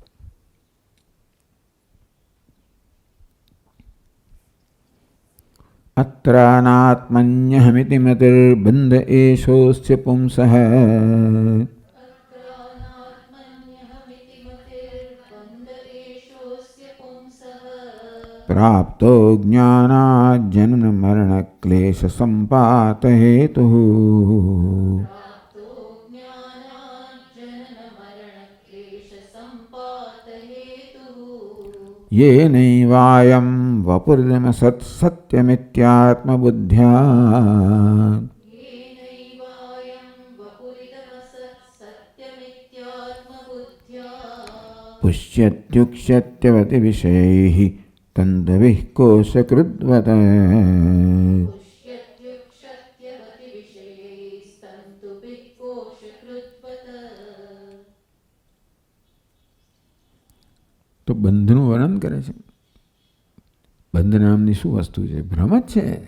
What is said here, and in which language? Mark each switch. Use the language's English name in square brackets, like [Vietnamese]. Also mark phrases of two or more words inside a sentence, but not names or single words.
[Sanskrit] अत्रानात्मन्यहमिति मतिर्बंध एषोस्य पुंसः प्राप्तो ज्ञानाद जनन मरण क्लेश संपात हेतुः येनैवायं वपुर्दम सत्यमित्यात्मबुद्ध्या पुष्यत्युक्ष्यत्यवति विषयैः तन्दविः कोशकृद्वत्. [Gujarati] તો બંધનું વર્ણન કરે છે. બંધ નામની શું વસ્તુ છે? ભ્રમ જ છે.